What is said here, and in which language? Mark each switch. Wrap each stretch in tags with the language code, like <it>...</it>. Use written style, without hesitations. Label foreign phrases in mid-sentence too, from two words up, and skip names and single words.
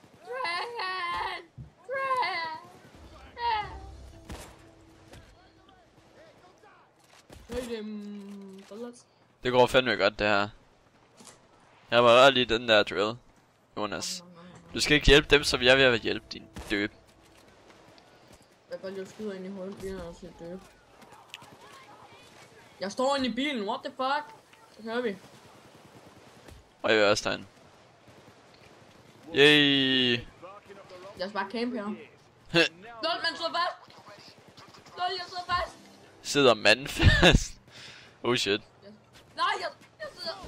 <da>Det går fandme godt, det her. Jeg var ret lige den der drill, Jonas. Du skal ikke hjælpe dem, som jeg vil hjælpe, din døb. Jeg kan godt lide at skyde ind i hullet, fordi han er så døb. Jeg står inde i bilen,</da> <en>what the fuck?</en> <da>Så kører vi. Og jeg vil også derinde. Yay! Jeg skal bare campe her. Lol, man sidder fast! Lol, jeg sidder fast! Sidder manden fast?</da> <en>Oh shit.</en> <da>Nej, jeg sidder...</da>